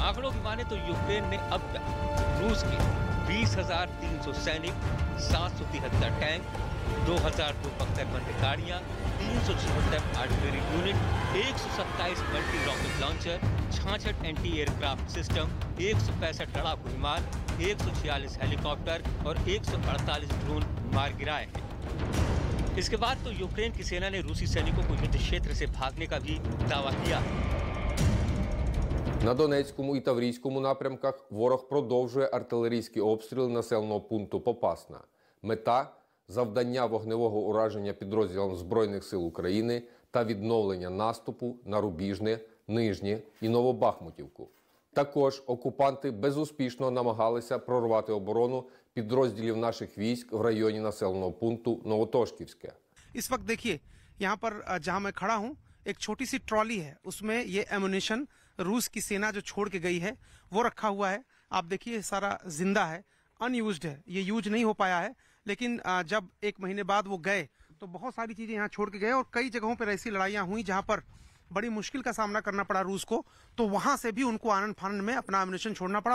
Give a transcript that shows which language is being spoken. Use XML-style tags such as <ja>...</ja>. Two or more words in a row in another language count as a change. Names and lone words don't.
<hi>आंकड़ों की माने तो यूक्रेन ने अब तक रूस के 20,300 सैनिक, 773 टैंक, 2,272 बंद गाड़ियाँ, 376</hi> <en>artillery unit,</en> <hi>127</hi> <en>multi rocket launcher,</en> <hi>66</hi> <en>anti aircraft system,</en> <hi>165 लड़ाकू विमान, 146 हेलीकॉप्टर और 148 ड्रोन मार गिराए हैं। इसके बाद तो यूक्रेन की सेना ने रूसी सैनिकों को युद्ध क्षेत्र से भागने का भी दावा किया।</hi> <uk>На Донецькому і Таврійському напрямках ворог продовжує артилерійські обстріли населеного пункту Попасна. Мета – завдання вогневого ураження підрозділам Збройних сил України та відновлення наступу на Рубіжне, Нижнє і Новобахмутівку. Також окупанти безуспішно намагалися прорвати оборону підрозділів наших військ в районі населеного пункту Новотошківське.</uk> <hi>इस वक्त देखिए यहाँ पर जहाँ मैं खड़ा हूँ एक छोटी सी ट्रॉली है, उसमें ये एमुनिशन रूस की सेना जो छोड़ के गई है वो रखा हुआ है। आप देखिए सारा जिंदा है, अनयूज्ड है, ये यूज नहीं हो पाया है। लेकिन जब 1 महीने बाद वो गए तो बहुत सारी चीजें यहाँ छोड़ के गए और कई जगहों पर ऐसी लड़ाइयाँ हुई जहाँ पर बड़ी मुश्किल का सामना करना पड़ा रूस को, तो वहां से भी उनको आनंद फानंद में अपना एमुनिशन छोड़ना पड़ा।</hi>